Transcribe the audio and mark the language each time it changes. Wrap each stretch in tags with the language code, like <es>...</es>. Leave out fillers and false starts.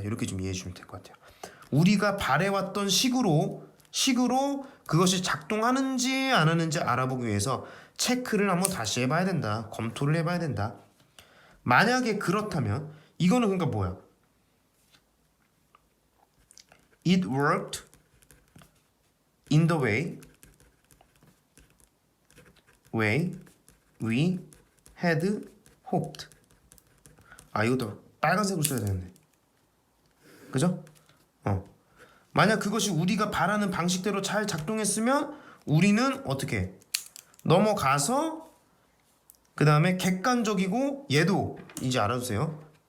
<ko>이렇게 좀 이해해 주시면 될 것 같아요. 우리가 바래왔던 식으로 그것이 작동하는지 안 하는지 알아보기 위해서 체크를 한번 다시 해봐야 된다. 검토를 해봐야 된다. 만약에 그렇다면 이거는 그러니까 뭐야?</ko> <en>It worked in the way we had hoped.</en> <ko>이것도 빨간색으로 써야 되는데. 그죠? 만약 그것이 우리가 바라는 방식대로 잘 작동했으면 우리는 어떻게 넘어가서 그 다음에 객관적이고, 얘도 이제 알아주세요.</ko>